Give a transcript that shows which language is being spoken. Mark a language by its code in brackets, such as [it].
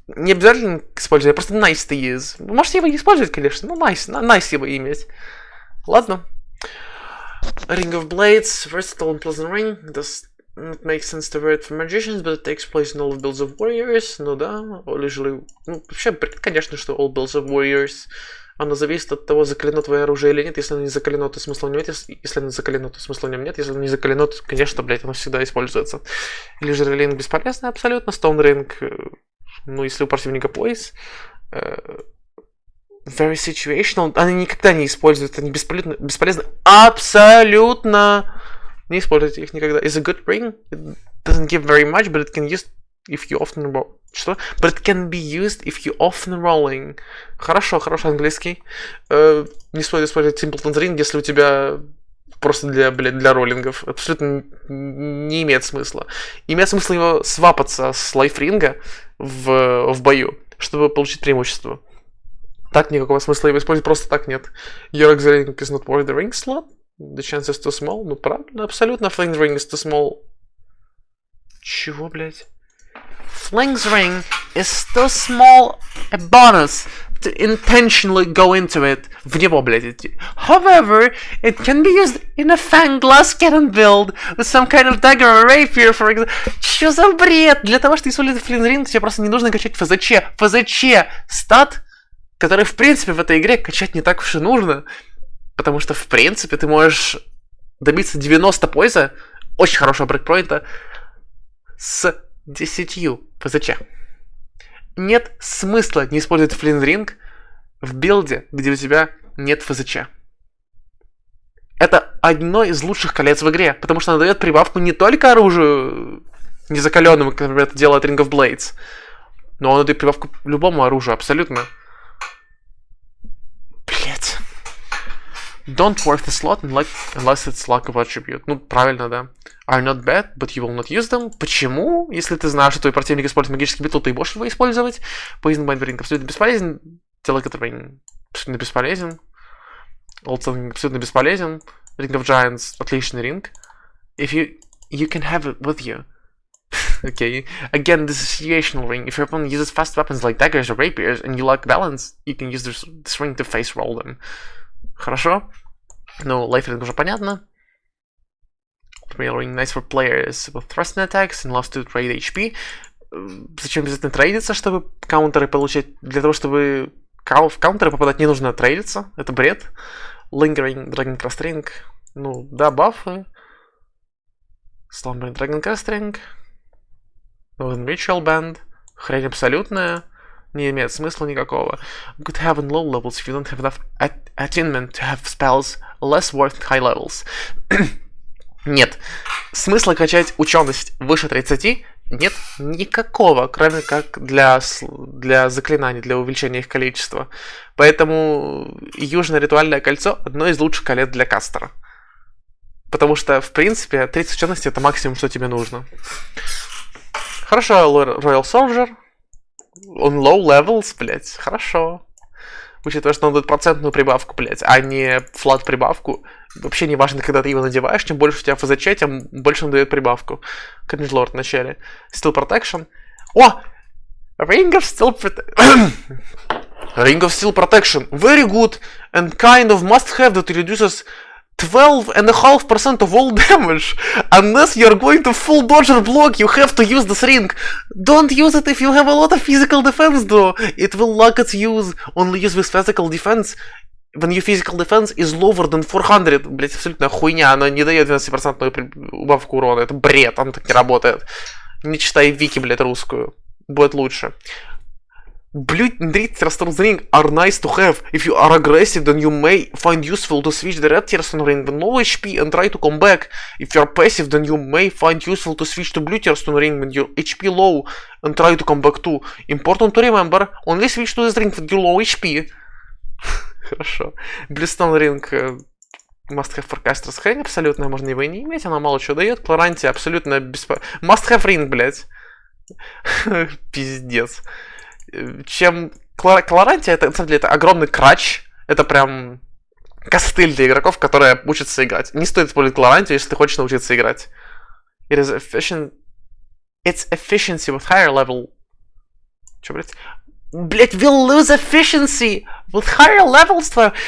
[ru] Не обязательно использовать, просто [en] nice to use. [ru] Вы можете его использовать, конечно, но nice его иметь. Ладно. [en] Ring of Blades, versatile and pleasant ring. Does not make sense to wear it for magicians, but it takes place in all builds of warriors. [ru] Ну да, [en] usually... [ru] Ну, вообще, конечно, что [en] all builds of warriors. [ru] Оно зависит от того, закалено твое оружие или нет. Если оно не закалено, то смысла в нем нет. Если оно закалено, то смысла в нем нет. Если оно не закалено, то, конечно, блять, оно всегда используется. Или же релинг бесполезный абсолютно. Stone Ring, ну, если у противника пояс. [en] Very situational. [ru] Они никогда не используют. Они бесполезны абсолютно. Не используйте их никогда. [en] Is a good ring. It doesn't give very much, but it can use if you often roll. [ru] Что? [en] But it can be used if you often rolling. [ru] Хорошо, хороший английский. Не стоит использовать Simpleton's Ring, если у тебя просто для роллингов. Абсолютно не имеет смысла. Имеет смысл его свапаться с лайфринга в бою, чтобы получить преимущество. Так никакого смысла его использовать просто так нет. [en] Your auxiliary is not worth the ring slot. The chance is too small. [ru] Ну, правильно, абсолютно. [en] Fling's ring is too small. [ru] Чего, блядь? [en] Fling's ring is too small a bonus to intentionally go into it. [ru] В него, блядь, идти. [en] However, it can be used in a fang glass cannon build with some kind of dagger or rapier, for example. [ru] Чё за бред? Для того, чтобы использовать Fling's ring, тебе просто не нужно качать ФЗЧ. ФЗЧ стат, который, в принципе, в этой игре качать не так уж и нужно. Потому что, в принципе, ты можешь добиться 90 пойза, очень хорошего брейкпоинта, с 10 ФЗЧ. Нет смысла не использовать Fling's Ring в билде, где у тебя нет ФЗЧ. Это одно из лучших колец в игре, потому что оно дает прибавку не только оружию незакаленному, как, например, это делает Ring of Blades, но оно дает прибавку любому оружию, абсолютно. Блять. [en] Don't worth the slot unless it's luck of attribute. [ru] Ну, правильно, да. [en] Are not bad, but you will not use them. [ru] Почему? Если ты знаешь, что твой противник использует магический битл, ты будешь его использовать. Poison Bind Ring абсолютно бесполезен. Delicate Ring абсолютно бесполезен. Old Ring абсолютно бесполезен. Ring of Giants отличный ринг. [en] If you can have it with you. Okay. Again, this is situational ring. If your opponent uses fast weapons like daggers or rapiers and you lack balance, you can use this ring to face roll them. [ru] Хорошо. Ну, лайфринг уже понятно. [en] Ring nice for players with thrusting attacks and loves to trade HP. [ru] Зачем обязательно трейдиться, чтобы каунтеры получать? Для того, чтобы в каунтеры попадать, не нужно трейдиться. Это бред. Lingering Dragon Crest Ring. Ну, да, бафы. [en] Slumbering Dragon Crest Ring. Ritual Band. [ru] Хрень абсолютная. Не имеет смысла никакого. [en] Good have in low levels if you don't have enough attunement to have spells less worth high levels. [ru] Нет. Смысла качать ученость выше 30 нет никакого, кроме как для заклинаний, для увеличения их количества. Поэтому Южное ритуальное кольцо одно из лучших колец для кастера. Потому что, в принципе, 30 учености это максимум, что тебе нужно. Хорошо, Royal Soldier. Он [en] low levels, [ru] блять, хорошо. Учитывая, что он дает процентную прибавку, блять, а не флат прибавку. Вообще не важно, когда ты его надеваешь, чем больше у тебя ФЗЧ, тем больше он дает прибавку. Конечно, лорд в начале. Steel Protection. О! Ring of Steel Protection. [en] Ring of Steel Protection. Very good and kind of must have that reduces 12.5% of all damage. Unless you're going to full dodge or block, you have to use this ring. Don't use it if you have a lot of physical defense, though. It will lack its use. Only use with physical defense when your physical defense is lower than 400. [ru] Блять, абсолютная хуйня. Она не дает 12% убавку урона. Это бред, она так не работает. Не читай вики, блять, русскую. Будет лучше. [en] Blue and red Tearstone ring are nice to have. If you are aggressive, then you may find useful to switch the red Tearstone ring with low HP and try to come back. If you are passive, then you may find useful to switch to blue Tearstone ring with your HP low and try to come back too. Important to remember, only switch to this ring with your low HP. [ru] Хорошо. [en] Bluestone ring must have for casters. [ru] Хрень абсолютно, можно его и не иметь, она мало чего дает. Кларантия абсолютно [en] must have ring, [ru] блять. Пиздец. Чем Кларантия, это на самом деле это огромный крач. Это прям костыль для игроков, которые учатся играть. Не стоит использовать Кларантию, если ты хочешь научиться играть. [en] It is efficient. It's efficiency with higher level. [ru] Чё, блять? [en] Блять, will lose efficiency with higher levels.